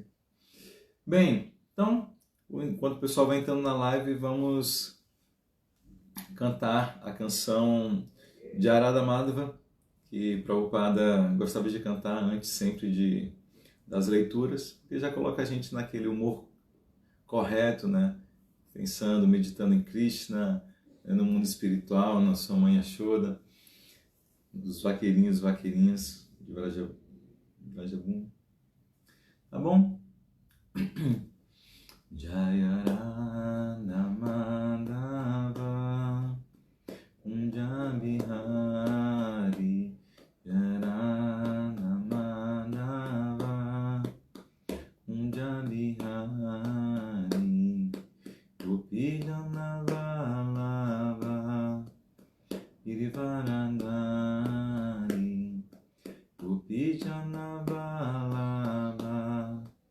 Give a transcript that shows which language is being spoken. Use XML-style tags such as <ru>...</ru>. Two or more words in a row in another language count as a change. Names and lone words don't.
<pt>Bem, então, enquanto o pessoal vai entrando na live, vamos cantar a canção de Arada Madhava, que Prabhupada gostava de cantar antes sempre das leituras, porque já coloca a gente naquele humor correto, né? Pensando, meditando em Krishna, no mundo espiritual, na sua mãe Yashoda, dos vaqueirinhos, vaqueirinhas de Vrajabhumi. Tá bom? Jaya Radha Madhava Kunja Bihari Jaya Radha Madhava Kunja Bihari Gopi Jana Vallabha Girivaradari Gopi Jana Vallabha</pt>